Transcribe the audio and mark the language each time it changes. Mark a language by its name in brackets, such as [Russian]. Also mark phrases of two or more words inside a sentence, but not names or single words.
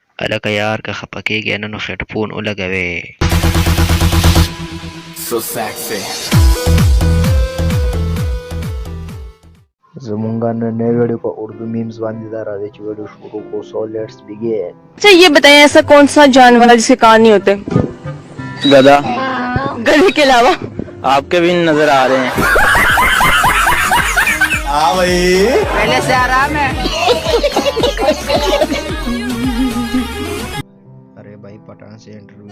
[Pashto] هلکه یار که خفه کېږې نه نو هېډفون ولګوې. زمونږ نن ویډیو په اردو میمز باندې دا راځي چې ویډیو شروع کو. [English] so let's begin. [Urdu] اچھا یہ بتائیں ایسا کون سا جانور ہے جس کے کان نہیں ہوتے? گدھا. گدھے کے علاوہ آپ کے بھی نظر آ رہے ہیں. ہاں بھائی پہلے سے آرام ہے. ارے بھائی پٹھان سے انٹرویو